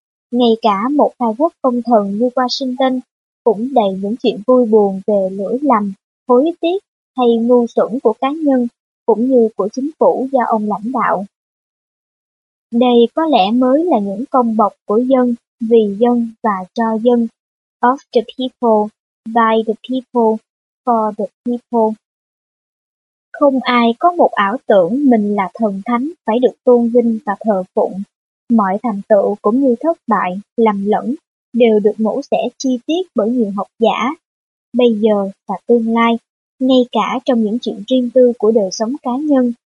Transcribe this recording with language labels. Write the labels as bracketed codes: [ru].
[vi] Ngay cả một vài quốc công thần như Washington cũng đầy những chuyện vui buồn về lỗi lầm, hối tiếc hay ngu xuẩn của cá nhân cũng như của chính phủ do ông lãnh đạo. Đây có lẽ mới là những công bộc của dân, vì dân và cho dân. [en] Of the people, by the people, for the people. [vi] Không ai có một ảo tưởng mình là thần thánh phải được tôn vinh và thờ phụng. Mọi thành tựu cũng như thất bại, lầm lẫn đều được mổ xẻ chi tiết bởi nhiều học giả, bây giờ và tương lai, ngay cả trong những chuyện riêng tư của đời sống cá nhân.